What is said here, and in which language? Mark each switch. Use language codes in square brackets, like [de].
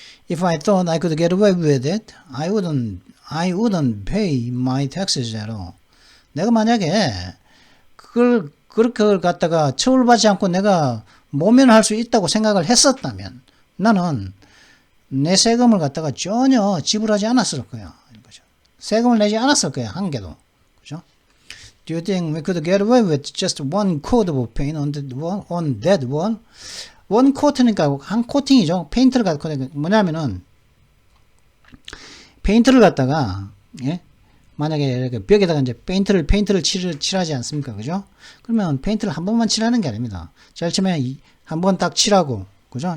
[en] If I thought I could get away with it, I wouldn't pay my taxes at all. [ko] 내가 만약에 그렇게 갖다가 처벌받지 않고 내가 모면할 수 있다고 생각을 했었다면 나는 내 세금을 갖다가 전혀 지불하지 않았을 거야. 세금을 내지 않았을 거야. 한 개도. 그죠? [en] Do you think we could get away with just one coat of paint on that wall? [ko] 원 코트니까 한 코팅이죠. 페인트를 갖고 뭐냐면은 페인트를 갖다가 만약에 이렇게 벽에다가 이제 페인트를 칠하지 않습니까? 그죠? 그러면 페인트를 한 번만 칠하는 게 아닙니다. 제일 처음에 한 번 딱 칠하고, 그죠?